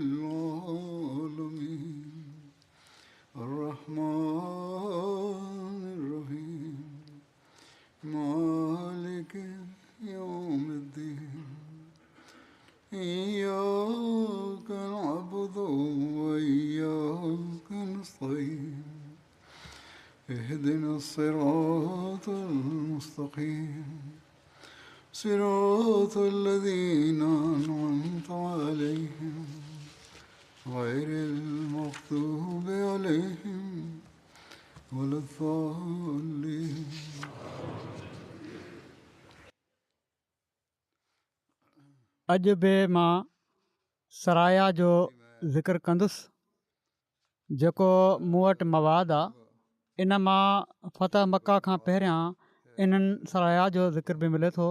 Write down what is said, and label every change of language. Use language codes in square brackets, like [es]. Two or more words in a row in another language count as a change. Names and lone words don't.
[ar] العالمين الرحمن الرحيم مالك يوم الدين إياك نعبد وإياك نستعين اهدنا الصراط المستقيم صراط الذين أنعمت عليهم غير المغضوب عليهم ولا الضالين. [sd] अॼु बि मां सराया जो ज़िक्र कंदुसि जेको मूं वटि मवादु आहे। इन मां फ़तह मक्का खां पहिरियां इन्हनि सराया जो ज़िक्र बि मिले थो।